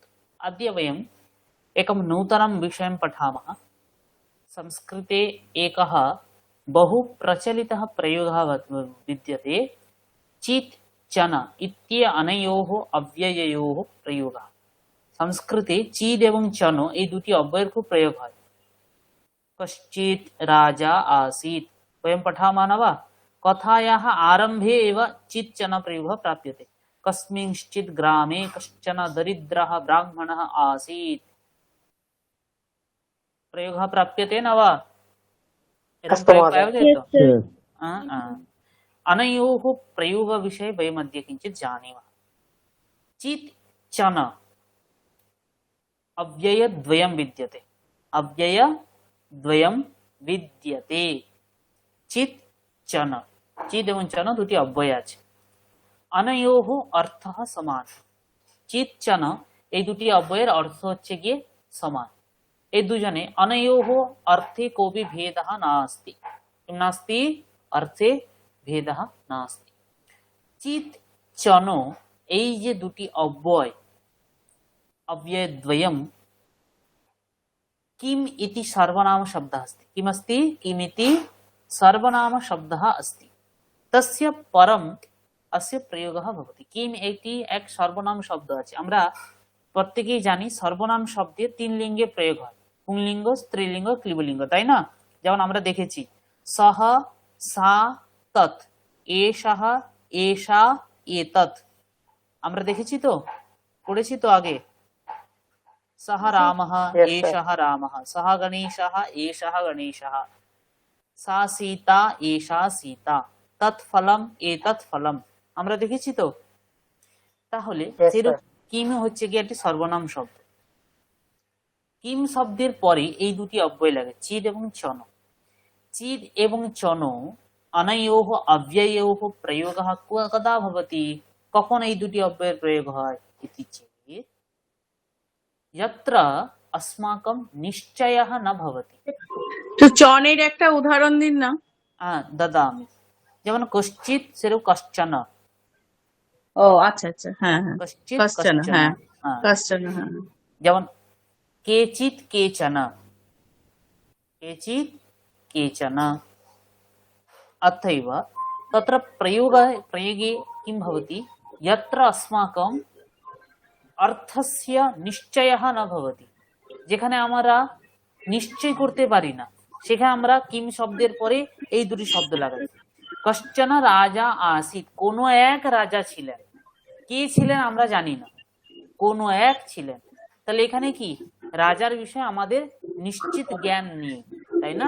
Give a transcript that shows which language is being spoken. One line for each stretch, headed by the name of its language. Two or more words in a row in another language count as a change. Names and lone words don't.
Sanskrit: अद्य वयम् एकं नूतनं विषयं पठामः। संस्कृते एकः बहु प्रचलितः प्रयोगः विद्यते, चित् चन इत्यनयोः अव्यययोः प्रयोगः। संस्कृते चिद एवं चनो
Bangla: এই দুটি অব্যয়ের খুব প্রয়োগ হয়।
Sanskrit: कश्चित् राजा आसीत् वयं पठामः न वा? कथायाः आरम्भे एव चित् चन प्रयोगः प्राप्यते। कस्मिंश्चित् ग्रामे कश्चन दरिद्रः ब्राह्मणः आसीत् प्रयोगः प्राप्यते न वा? एवं प्रयोगः प्राप्यते। अनयोः प्रयोगविषये वयमद्य किञ्चित् जानीमः। चित् चन अव्ययद्वयं विद्यते। अव्ययद्वयं विद्यते। चित् चन, चित् एवं चन
Bangla: দুটি অব্যয় আছে।
Sanskrit: अनयोः अर्थः समान। चित् चन
Bangla: এই দুটি অব্যয়ের অর্থ হচ্ছে গিয়ে সমান। এই দুজনে
Sanskrit: अनयोः अर्थे कोऽपि भेदः नास्ति। किं नास्ति? अर्थे भेदः नास्ति। चित् चनो
Bangla: এই যে দুটি অব্যয়
Sanskrit: अव्ययद्वयं किम इति सर्वनाम शब्दः अस्ति। किमस्ति? किम इति सर्वनाम शब्दः अस्ति। तस्य परम अस्य प्रयोगः भवति। किम इति एक सर्वनाम शब्द আছে।
Bangla: আমরা প্রত্যেকেই জানি সর্বনাম শব্দে তিন লিঙ্গে প্রয়োগ হয়, পুংলিঙ্গ, স্ত্রীলিঙ্গ, ক্লীবলিঙ্গ, তাই না? যেমন আমরা দেখেছি সহ, সা, তৎ, এষাহ, এষা, এতৎ। আমরা দেখেছি তো, পড়েছি তো আগে।
Sanskrit: सह रामः, एषः रामः, सह गणेशः, एषः गणेशः, सा सीता, एषा सीता, तत् फलम, एतत् फलम।
Bangla: আমরা দেখেছি তো। তাহলে সেরকম কিম হচ্ছে কি একটি সর্বনাম শব্দ। কিম শব্দের পরে এই দুটি অব্যয় লাগে, চিদ এবং চন।
Sanskrit: चिद् एवं चन अनयोः अव्यययोः प्रयोगः कदा भवति?
Bangla: কখন এই দুটি অব্যয়ের প্রয়োগ হয়?
Sanskrit: इति चेत् यत्र अस्माकं निश्चयः न भवति।
Bangla: তো চনের একটা উদাহরণ দিন না। ददामि। যেমন कश्चित् সেরকম कश्चन। ও আচ্ছা আচ্ছা, হ্যাঁ হ্যাঁ,
Sanskrit: कश्चित् কশ্চন, कश्चन।
Bangla: হ্যাঁ কশ্চন, হ্যাঁ। যেমন केचित् केचन, केचित् केचन।
Sanskrit: अथैव तत्र प्रयोगे किं भवति? यत्र अस्माकं अर्थस्य निश्चयः न भवति।
Bangla: যেখানে আমরা নিশ্চয় করতে পারি না, সেখানে আমরা কিম শব্দের পরে এই দুটি শব্দ লাগাই।
Sanskrit: कश्चन राजा आसीत्,
Bangla: কোন এক রাজা ছিলেন। কে ছিলেন আমরা জানি না, কোন এক ছিলেন। তাহলে এখানে কি রাজার বিষয়ে আমাদের নিশ্চিত জ্ঞান নেই, তাই না?